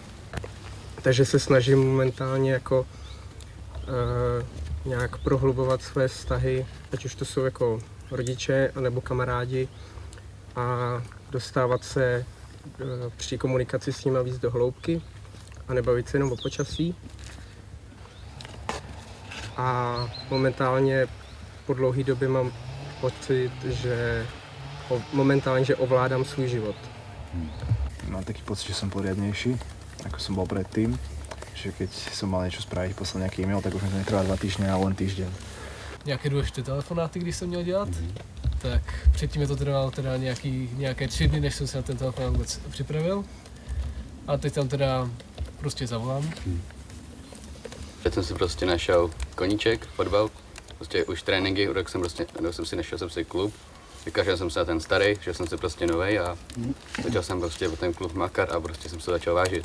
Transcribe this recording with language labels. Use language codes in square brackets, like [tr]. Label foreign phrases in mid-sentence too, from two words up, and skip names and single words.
[cs] Takže se snažím momentálně jako nějak prohlubovat své vztahy, ať už to jsou jako rodiče anebo kamarádi, a dostávat se při komunikaci s nimi víc do hloubky a nebavit se jenom o počasí. A momentálně po dlouhé době mám pocit, že momentálně ovládám svůj život. [sk] Mám taký pocit, že som poriadnejší, ako som bol predtým. Že keď som mal niečo spraviť, poslal nejaký e-mail, tak už mi to netrvá 2 týždně, ale len týždeň. [cs] Nějaké důležité telefonáty, když jsem měl dělat, tak předtím je to trvalo teda nějaké 3 dny, než jsem se na ten telefonát vůbec připravil. A teď tam teda prostě zavolám. Teď jsem si prostě našel koníček, fotbal, prostě už tréninky, rok jsem si našel si klub, vykašel jsem se na ten starý, že jsem si prostě novej a začal jsem prostě o ten klub makat a prostě jsem se začal vážit.